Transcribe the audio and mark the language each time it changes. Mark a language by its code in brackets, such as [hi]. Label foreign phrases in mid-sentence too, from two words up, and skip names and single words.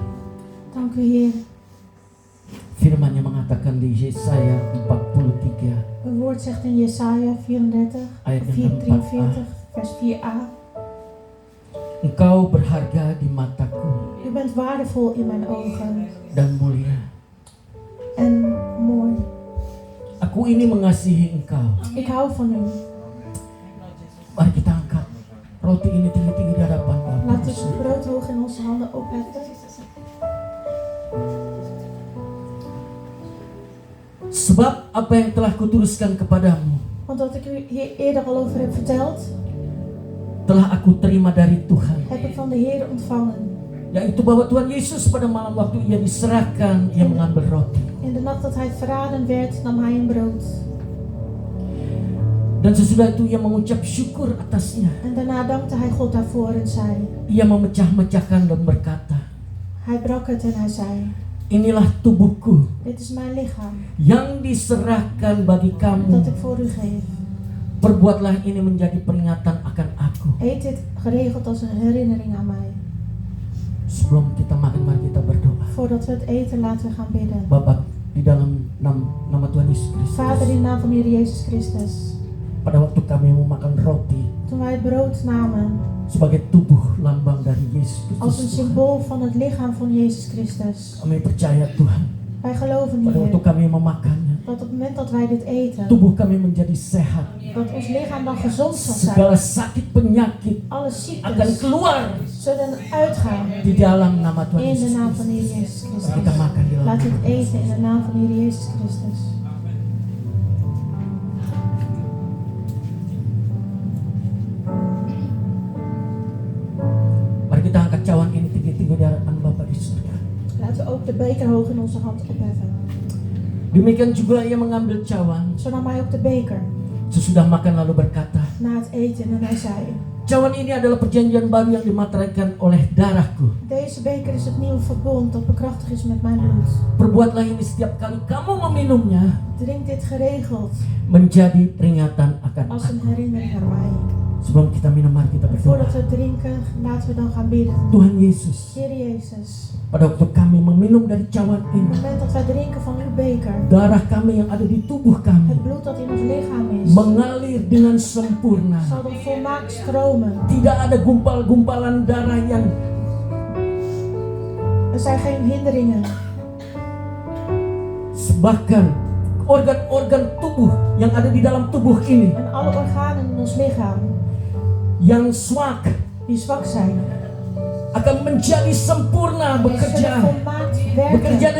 [nl] Dank u Heer. [id] Firman-Nya mengatakan di Yesaya 43 [nl] Uw woord zegt in Jesaja 34, [id] ayat yang [nl] 43, vers 4a. [id] Engkau berharga di mataku [nl] U bent waardevol in mijn ogen [id] dan mulia. [nl] en mooi. [id] Aku ini mengasihi engkau. [nl] Ik hou van u. [id] Mari kita angkat roti ini tinggi-tinggi di hadapan Allah. [nl] Laten we het brood hoog in onze handen opheffen. [id] Sebab apa yang telah kuturuskan kepadamu [nl] Want wat ik u hier eerder al over heb verteld, [id] telah aku terima dari Tuhan, [nl] heb ik van de Heer ontvangen. [id] yaitu bahwa Tuhan Yesus pada malam waktu ia diserahkan, ia mengambil roti. [nl] In de nacht dat hij verraden werd, nam hij een brood. [id] Dan sesudah itu ia mengucap syukur atasnya. [nl] En daarna dankte hij God daarvoor en zei, [id] Ia memecah-mecahkan dan berkata, [nl] hij brak het en hij zei, [id] inilah tubuhku [nl] dit is mijn lichaam [id] yang diserahkan bagi [nl] dat [id] kamu. [nl] ik voor u geef. [id] Perbuatlah ini menjadi peringatan akan aku. [nl] Eet dit geregeld als een herinnering aan mij. [id] Sebelum kita makan, mari kita berdoa. [nl] Voordat we het eten, laten we gaan bidden. [id] Bapa, di dalam nama Tuhan Yesus [nl] Vader, [id] Kristus, [nl] in de naam van Heer Jezus Christus. [id] pada waktu kami memakan roti [nl] Toen wij het brood namen, [id] sebagai tubuh lambang dari Yesus [nl] als een [id] Kristus, [nl] symbool van het lichaam van Jezus Christus. [id] kami percaya Tuhan, [nl] Wij geloven, [id] pada waktu [nl] Heer, [id] kami memakannya, [nl] dat op het moment dat wij dit eten, [id] tubuh kami menjadi sehat. [nl] dat ons lichaam dan gezond zal zijn. [id] Segala sakit penyakit [nl] Alle [id] akan [nl] ziektes [id] keluar [nl] zullen uitgaan [id] di dalam nama Tuhan [nl] in de [id] Yesus [nl] naam van [id] Kristus. [nl] Heer Jezus [id] Mari kita [nl] Christus. [id] makan di dalam [nl] Laten we [id] nama [nl] het eten in de naam van Heer Jezus Christus. [id] Mari kita angkat cawan ini tinggi-tinggi di hadapan Bapa di surga. [nl] Laten we ook de beker hoog in onze hand opheffen. [id] Demikian juga ia mengambil cawan [nl] Zo nam hij ook de beker. [id] Sesudah makan lalu berkata, [nl] na het eten en hij zei: [id] cawan ini adalah perjanjian baru yang dimateraikan oleh darahku. [nl] deze beker is het nieuwe verbond dat bekrachtigd is met mijn bloed. [id] Perbuatlah ini setiap kali kamu meminumnya [nl] Drink dit geregeld [id] menjadi peringatan akan [nl] als een [id] aku. [nl] herinnering aan mij. [id] Sebelum kita minum, mari kita berdoa. [nl] Voordat we drinken, laten we dan gaan bidden. [id] Tuhan Yesus, [nl] Heer Jezus, [id] pada waktu kami meminum dari cawan [nl] op [id] ini, [nl] het moment dat wij drinken van uw beker, [id] darah kami yang ada di tubuh kami [nl] het bloed dat in ons lichaam is, [id] mengalir dengan sempurna. [nl] zal dan volmaakt stromen. [id] Tidak ada gumpal-gumpalan darah yang [nl] Er zijn geen hinderingen. [id] bahkan organ-organ tubuh yang ada di dalam tubuh ini [nl] En alle organen in ons lichaam [id] yang swak [nl] die zwak zijn, [id] akan menjadi sempurna, [nl] die zullen [id] bekerja [nl] volmaakt werken.